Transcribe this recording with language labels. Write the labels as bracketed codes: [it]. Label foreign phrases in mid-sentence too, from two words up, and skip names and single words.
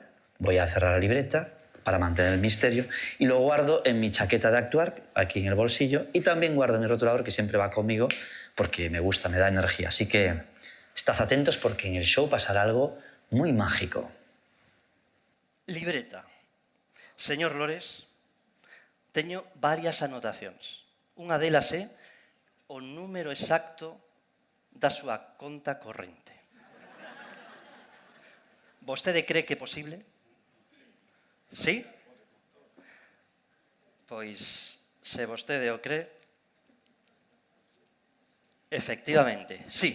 [es] Voy a cerrar la libreta para mantener el misterio y lo guardo en mi chaqueta de actuar, aquí en el bolsillo, y también guardo mi rotulador que siempre va conmigo porque me gusta, me da energía. Así que estad atentos porque en el show pasará algo muy mágico. Libreta. Señor Lores, [gl] teño varias anotacións. Unha delas é o número exacto da súa conta corrente. Vostede cree que é posible? Sí? Pois, se vostede o cree, efectivamente, sí.